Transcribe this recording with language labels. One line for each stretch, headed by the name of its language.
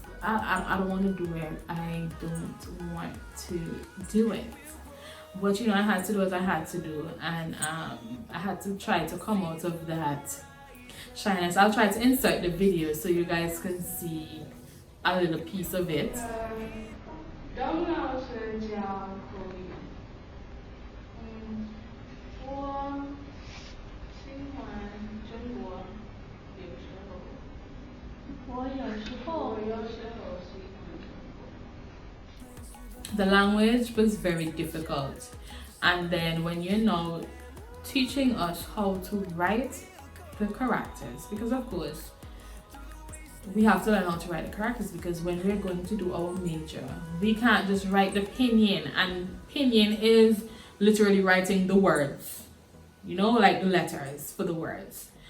English: I don't want to do it. I don't want to do it. But I had to do what I had to do, and I had to try to come out of that shyness. I'll try to insert the video so you guys can see a little piece of it.
Chinese: 董老师教口语，我喜欢中国，有时候，我有时候喜欢中国。
English: The language was very difficult, and then when you're now teaching us how to write the characters, because of course we have to learn how to write the characters, because when we're going to do our major, we can't just write the pinyin, and pinyin is literally writing the words, you know, like the letters for the words.